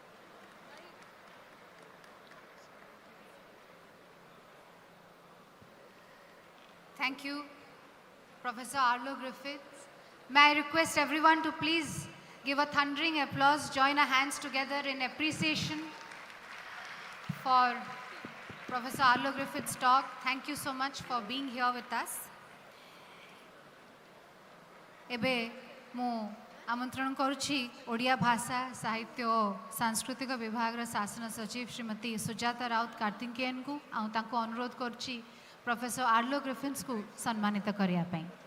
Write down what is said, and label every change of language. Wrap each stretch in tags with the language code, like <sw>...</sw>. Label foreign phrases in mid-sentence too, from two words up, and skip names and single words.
<en>Thank you, Professor Arlo Griffiths. May I request everyone to please give a thundering applause, join our hands together in appreciation for Professor Arlo Griffiths' talk. Thank you so much for being here with us.</en> <or>ଏବେ ମୁଁ ଆମନ୍ତ୍ରଣ କରୁଛି ଓଡ଼ିଆ ଭାଷା ସାହିତ୍ୟ ଓ ସାଂସ୍କୃତିକ ବିଭାଗ ର ଶାସନ ସଚିବ ଶ୍ରୀମତୀ ସୁଜାତା ରାଉତ କାର୍ତ୍ତିକେୟନ କୁ ତାଙ୍କୁ ଅନୁରୋଧ କରୁଛି ପ୍ରଫେସର ଆର୍ଲୋ ଗ୍ରିଫିଥ୍ସ କୁ ସମ୍ମାନିତ କରିବା ପାଇଁ।</or>